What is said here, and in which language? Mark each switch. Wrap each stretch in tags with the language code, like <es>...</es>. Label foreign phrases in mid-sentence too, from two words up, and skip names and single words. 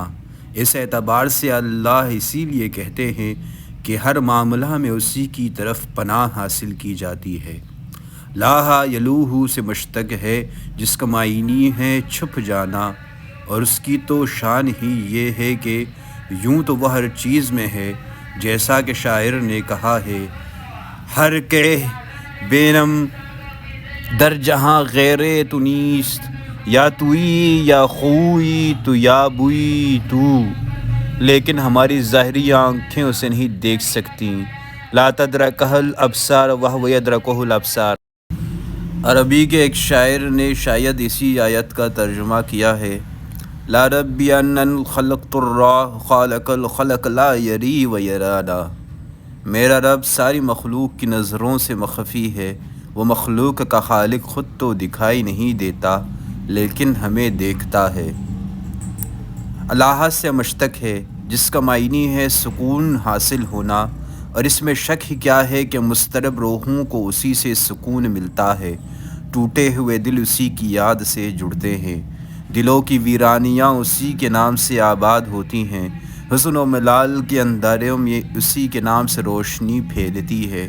<ur>اس اعتبار سے اللہ اسی لیے کہتے ہیں کہ ہر معاملہ میں اسی کی طرف پناہ حاصل کی جاتی ہے۔</ur> <ar>لاہ یلوہ</ar> <ur>سے مشتق ہے جس کا معنی ہے چھپ جانا، اور اس کی تو شان ہی یہ ہے کہ یوں تو وہ ہر چیز میں ہے، جیسا کہ شاعر نے کہا ہے،</ur> <fa>ہر کہ بینم در جہاں غیر تو نیست، یا توئی یا خوئی تو یا بوئی تو،</fa> <ur>لیکن ہماری ظاہری آنکھیں اسے نہیں دیکھ سکتی۔</ur> <ar>لا تدرکہ الابصار وہو یدرکہ الابصار۔</ar> <ur>عربی کے ایک شاعر نے شاید اسی آیت کا ترجمہ کیا ہے،</ur> <ar>لا ربی ان الخلق ترا خالق الخلق لا یری و یرانا۔</ar> <ur>میرا رب ساری مخلوق کی نظروں سے مخفی ہے، وہ مخلوق کا خالق خود تو دکھائی نہیں دیتا لیکن ہمیں دیکھتا ہے۔ اللہ سے مشتق ہے جس کا معنی ہے سکون حاصل ہونا، اور اس میں شک ہی کیا ہے کہ مضطرب روحوں کو اسی سے سکون ملتا ہے، ٹوٹے ہوئے دل اسی کی یاد سے جڑتے ہیں، دلوں کی ویرانیاں اسی کے نام سے آباد ہوتی ہیں، حسن و ملال کے اندھیروں میں اسی کے نام سے روشنی پھیلتی ہے۔</ur>